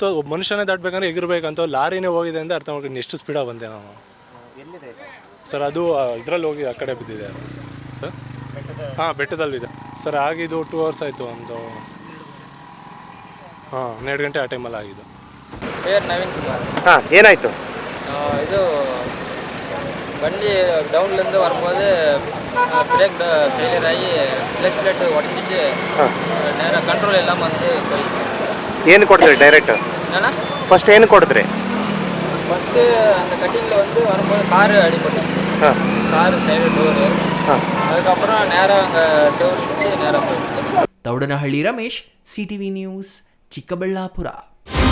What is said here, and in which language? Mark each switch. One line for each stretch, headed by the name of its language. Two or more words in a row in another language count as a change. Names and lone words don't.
Kannada: ಒಬ್ಬ ಮನುಷ್ಯನೇ ದಾಟಬೇಕಂದ್ರೆ ಎಗಿರ್ಬೇಕಂತ ಲಾರಿನೇ ಹೋಗಿದೆ ಅಂದರೆ ಅರ್ಥ ಮಾಡ್ಕೊಂಡು ಎಷ್ಟು ಸ್ಪೀಡಾಗಿ ಬಂದೆ ನಾವು. ಸರ್, ಅದು ಇದರಲ್ಲಿ ಹೋಗಿ ಆ ಕಡೆ ಬಿದ್ದಿದೆ ಅದು. ಸರ್, ಬೆಟ್ಟದಲ್ಲಿದೆ ಸರ್. ಆಗಿದ್ದು 2 hours ಆಯಿತು. ಒಂದು 12 ಗಂಟೆ ಆ ಟೈಮಲ್ಲಿ ಆಗಿದ್ದು. ನವೀನ್ ಕುಮಾರ್. ಏನಾಯಿತು?
Tamil: ಇದು வண்டி டவுன்லேருந்து வரும்போது
English: brake failure
Tamil: ஆகி
English: clutch plate
Tamil: உடஞ்சிட்டு நேராக ಕಂಟ್ರೋಲ್ இல்லாமல் வந்து போயிடுச்சு.
Kannada: ಏನು ಕೊಡಿದ್ರಿ ಡೈರೆಕ್ಟ್?
Tamil: என்னன்னா
Kannada: ಫಸ್ಟ್ ಏನು ಕೊಡಿದ್ರಿ?
Tamil: ஃபஸ்ட்டு அந்த கட்டிங்கில் வந்து வரும்போது காரு அடிபட்டுச்சு.
English: car side door.
Tamil: அதுக்கப்புறம் நேராக அங்கே செவரு வச்சு நேராக போயிடுச்சு.
Kannada: ತೌಡನಹಳ್ಳಿ ರಮೇಶ್, ಸಿಟಿವಿ ನ್ಯೂಸ್, ಚಿಕ್ಕಬಳ್ಳಾಪುರ.